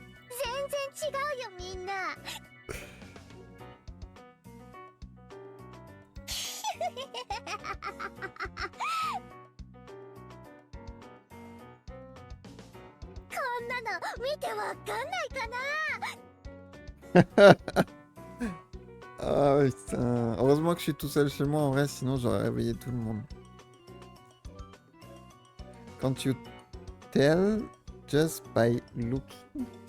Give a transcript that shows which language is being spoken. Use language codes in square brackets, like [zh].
[ja] 全然違うよみんなこんなの見てわかんないかな [fr] Ah putain. Heureusement que je suis tout seul chez moi en vrai, sinon j'aurais réveillé tout le monde. [en] Can't you tell just by looking?